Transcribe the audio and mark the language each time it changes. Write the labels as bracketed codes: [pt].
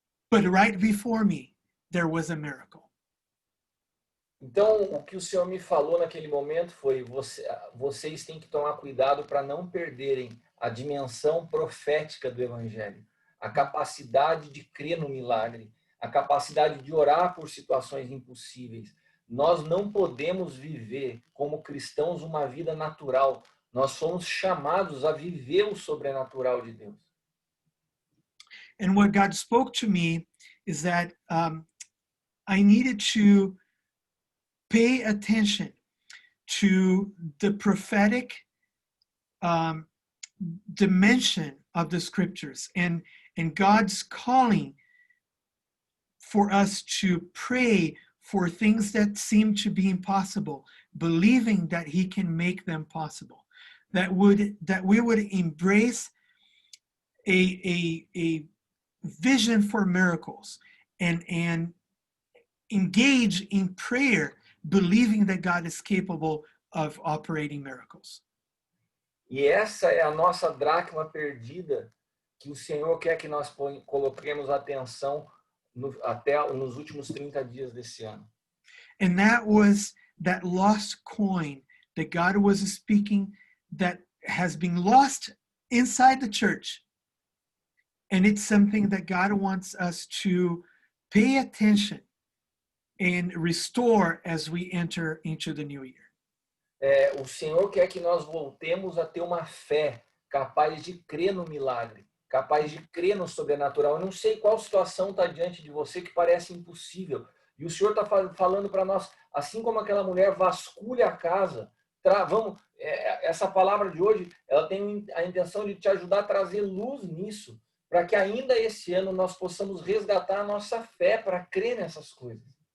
[en] But right before me, there was a miracle. [pt] Então, o que o Senhor me falou naquele momento foi: vocês têm que tomar cuidado para não perderem a dimensão profética do Evangelho, a capacidade de crer no milagre, a capacidade de orar por situações impossíveis. Nós não podemos viver como cristãos uma vida natural. Nós somos chamados a viver o sobrenatural de Deus. [en] And what God spoke to me is that I needed to pay attention to the prophetic dimension of the scriptures and God's calling for us to pray for things that seem to be impossible, believing that he can make them possible, that we would embrace a vision for miracles and engage in prayer, believing that God is capable of operating miracles. [pt] E essa é a nossa dracma perdida, que o Senhor quer que nós coloquemos atenção até nos últimos 30 dias desse ano. [en] And that was that lost coin that God was speaking, that has been lost inside the church. And it's something that God wants us to pay attention and restore as we enter into the new year. [pt] O Senhor quer que nós voltemos a ter uma fé capaz de crer no milagre, capaz de crer no sobrenatural. Eu não sei qual situação está diante de você que parece impossível. E o Senhor está falando para nós, assim como aquela mulher vasculha a casa, essa palavra de hoje, ela tem a intenção de te ajudar a trazer luz nisso, para que ainda esse ano nós possamos resgatar a nossa fé para crer nessas coisas.